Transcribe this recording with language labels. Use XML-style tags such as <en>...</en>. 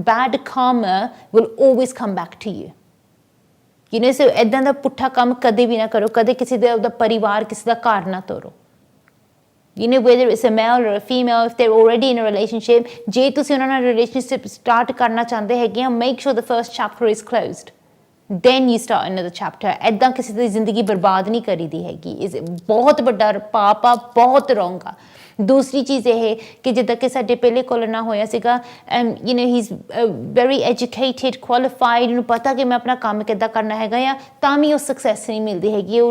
<en>Bad karma will always come back to you.</en> <pa>So ਇੱਦਾਂ ਦਾ ਪੁੱਠਾ ਕੰਮ ਕਦੇ ਵੀ ਨਾ ਕਰੋ. ਕਦੇ ਕਿਸੇ ਦਾ ਪਰਿਵਾਰ, ਕਿਸੇ ਦਾ ਘਰ ਨਾ ਤੋੜੋ.</pa> <en>Whether it's a male or a female, if they're already in a relationship,</en> <pa>ਜੇ ਤੁਸੀਂ ਉਹਨਾਂ ਨਾਲ relationship start ਕਰਨਾ ਚਾਹੁੰਦੇ ਹੈਗੇ ਆ,</pa> <en>make sure the first chapter is closed. Then you start another chapter.</en> <pa>ਇੱਦਾਂ ਕਿਸੇ ਦੀ ਜ਼ਿੰਦਗੀ ਬਰਬਾਦ ਨਹੀਂ ਕਰੀਦੀ ਹੈਗੀ. ਬਹੁਤ ਵੱਡਾ ਪਾਪ ਆ, ਬਹੁਤ wrong ਆ. ਦੂਸਰੀ ਚੀਜ਼ ਇਹ ਕਿ ਜਿੱਦਾਂ ਕਿ ਸਾਡੇ ਪਹਿਲੇ ਕੋਲ ਨਾ ਹੋਇਆ ਸੀਗਾ,</pa> <en>he's very educated, qualified,</en> <pa>ਉਹਨੂੰ ਪਤਾ ਕਿ ਮੈਂ ਆਪਣਾ ਕੰਮ ਕਿੱਦਾਂ ਕਰਨਾ ਹੈਗਾ ਆ, ਤਾਂ ਵੀ ਉਹ ਸਕਸੈਸ ਨਹੀਂ ਮਿਲਦੀ ਹੈਗੀ.</pa>